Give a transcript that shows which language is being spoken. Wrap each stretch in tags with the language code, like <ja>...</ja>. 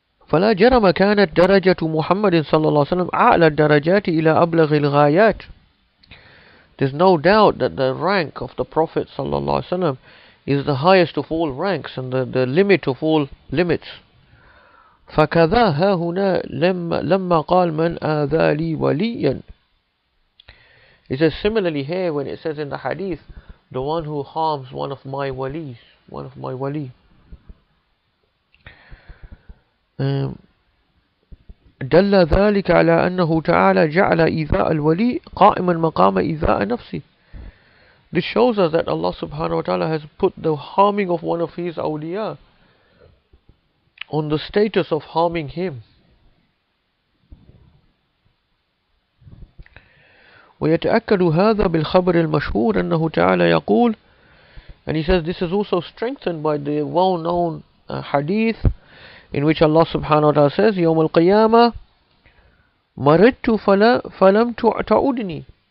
<ar>فلا جرم كانت درجة محمد صلى الله عليه وسلم أعلى الدرجات إلى أبلغ الغايات.</ar> <en>There's no doubt that the rank of the Prophet صلى الله عليه وسلم is the highest of all ranks and the limit of all limits.</en> <ar>فكذا ها هنا لما قال من آذى لي وليا.</ar> <en>It says similarly here when it says in the hadith, the one who harms one of my walis, one of my wali.</en> <ar>دل ذلك على أنه تعالى جعل إيذاء الولي قائما مقام إيذاء نفسه.</ar> <en>This shows us that Allah subhanahu wa ta'ala has put the harming of one of His awliya on the status of harming him.</en> <ar>ويتأكد هذا بالخبر المشهور أنه تعالى يقول,</ar> <en>and he says this is also strengthened by the well-known hadith in which Allah subhanahu wa ta'ala says,</en> <ar>يوم القيامة مرضت فلم تعودني.</ar>